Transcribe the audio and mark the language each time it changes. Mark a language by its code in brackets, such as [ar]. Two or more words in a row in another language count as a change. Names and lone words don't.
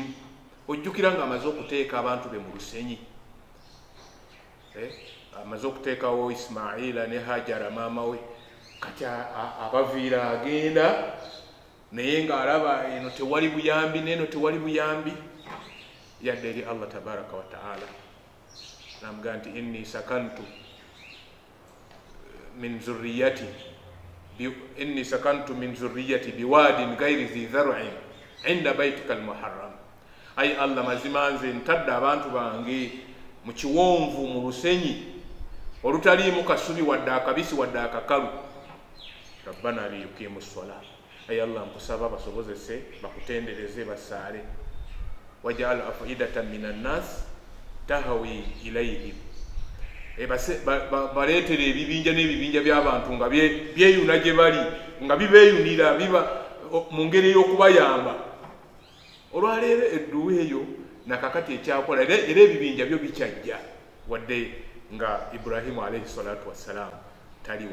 [lg] Ojjukira nga amaze okuteeka abantu be mu lusenyi, amaze okuteekawo Ismaila ne Hajara maama we, kati abaviira agenda naye ng'alaba eno tewali buyambi n'eno tewali buyambi, yadde eri Allah [ar] تبارك وتعالى [lg] namugamba nti [ar] إني أسكنت من ذريتي بواد غير ذي زرع عند بيتك المحرم. [lg] Ayi Allah mazima nze ntadde abantu bange mu kiwonvu mu lusenyi olutaliimu kasubi wadde akabisi wadde akakalu. [ar] ربنا ليقيموا الصلاة, [lg] ayi Allah nkusaba basobozese bakutendereze basaale [ar] واجعل أفئدة من الناس تهوي إليهم [lg] baleetere ebibinja n'ebibinja by'abantu nga byeyuna gye bali nga bibeeyunira biba mu ngeri y'okubayamba olwaleero edduwa eyo nakakati ekyakola era ebibinja byo bikyajja wadde nga Ibrahimu [ar] عليه الصلاة والسلام [lg] taliwo